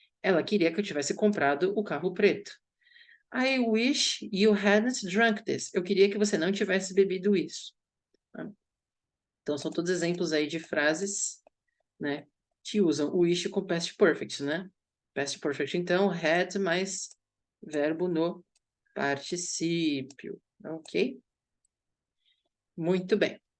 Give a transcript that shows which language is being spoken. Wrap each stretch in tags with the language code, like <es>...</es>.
<pt>Ela queria que eu tivesse comprado o carro preto.</pt> <en>I wish you hadn't drunk this.</en> <pt>Eu queria que você não tivesse bebido isso, né? Então, são todos exemplos aí de frases, né, que usam o wish com past perfect, né? Past perfect, então, had mais verbo no particípio, ok? Muito bem.</pt>